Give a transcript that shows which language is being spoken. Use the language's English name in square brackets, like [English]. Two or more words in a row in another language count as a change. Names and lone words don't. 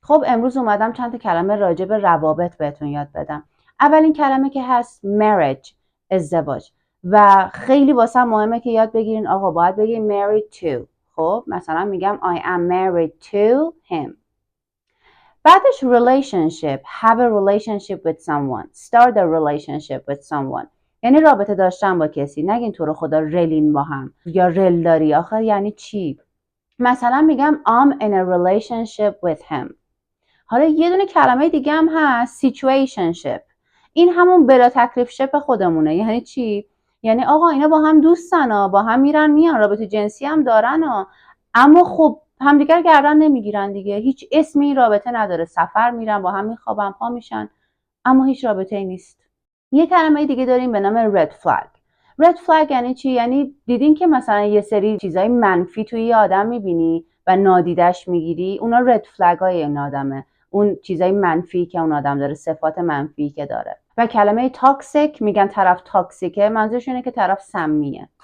[Persian] خب امروز اومدم چند تا کلمه راجع به روابط بهتون یاد بدم. اولین کلمه که هست marriage، ازدواج، و خیلی واسه مهمه که یاد بگیرین. آقا باید بگین [English] married to. [Persian] خب مثلا میگم [English] I am married to him. بعدش relationship، have a relationship with someone، start a relationship with someone، [Persian] یعنی رابطه داشتن با کسی. نگین تو رو خدا رلین با هم یا رل داری. آخه یعنی چی؟ مثلا میگم [English] I'm in a relationship with him. [Persian] حالا یه دونه کلمه دیگه هم هست situationship. این همون بلا تکلیف شپ خودمونه. یعنی چی؟ یعنی آقا اینا با هم دوستن ها، با هم میرن میان، رابطه جنسی هم دارن ها، اما خب همدیگر گردن نمیگیرن دیگه. هیچ اسمی این رابطه نداره. سفر میرن با هم، میخوابن، پا میشن، اما هیچ رابطه ای نیست. یه کلمه دیگه داریم به نام [English] red flag. red flag [Persian] یعنی چی؟ یعنی دیدین که مثلا یه سری چیزای منفی توی یه آدم میبینی و نادیدش میگیری، اونا [English] red flag [Persian] های این آدمه. اون چیزای منفی که اون آدم داره، صفات منفی که داره. و کلمه toxic، میگن طرف تاکسیکه، منظورش اینه که طرف سمیه.